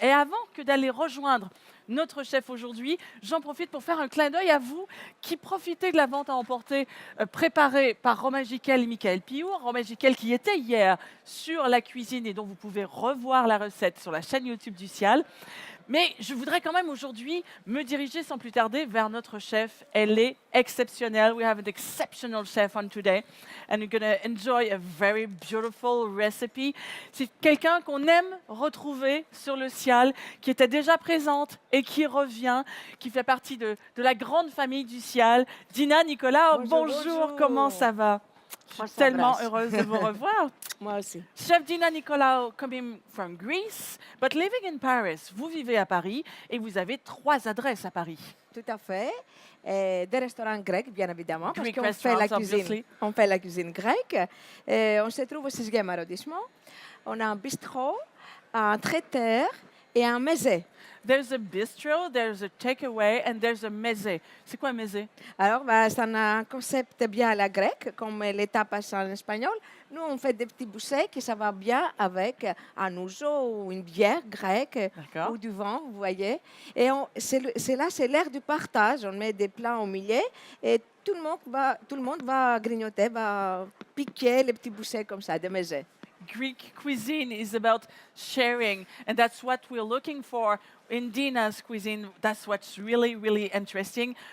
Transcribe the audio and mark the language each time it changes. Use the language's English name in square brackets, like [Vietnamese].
[French] Et avant que d'aller rejoindre notre chef aujourd'hui, j'en profite pour faire un clin d'œil à vous qui profitez de la vente à emporter préparée par Romain Giquel et Michael Piour. Romain Giquel qui était hier sur La Cuisine et dont vous pouvez revoir la recette sur la chaîne YouTube du Ciel. Mais je voudrais quand même aujourd'hui me diriger sans plus tarder vers notre chef. Elle est exceptionnelle. [English] We have an exceptional chef on today. And you're going to enjoy a very beautiful recipe. [French] C'est quelqu'un qu'on aime retrouver sur le Ciel, qui était déjà présente et qui revient, qui fait partie de la grande famille du Ciel. Dina, Nicolas, bonjour, comment ça va? Je suis tellement heureuse de vous revoir. Moi aussi. [English] Chef Dina Nicolaou, coming from Greece, but living in Paris. [French] Vous vivez à Paris et vous avez 3 adresses à Paris. Tout à fait. Des restaurants grecs, bien évidemment, parce [English] Greek [French] qu'on fait la [English] restaurants, [French] cuisine, [English] obviously. [French] on fait la cuisine grecque. On se trouve au 6e arrondissement. On a un bistrot, un traiteur et un mezé. [English] There's a bistro, there's a takeaway, and there's a mezé. [French] C'est quoi un mezé? Alors, c'est un concept bien à la grecque, comme les tapas en espagnol. Nous, on fait des petits bouchées qui ça va bien avec un ouzo ou une bière grecque D'accord. ou du vin, vous voyez. Et c'est l'ère du partage. On met des plats au milieu et tout le monde va grignoter, va piquer les petits bouchées comme ça, des mezés. [English] Greek cuisine is about sharing, and that's what we're looking for in Dina's cuisine. That's what's really, really interesting.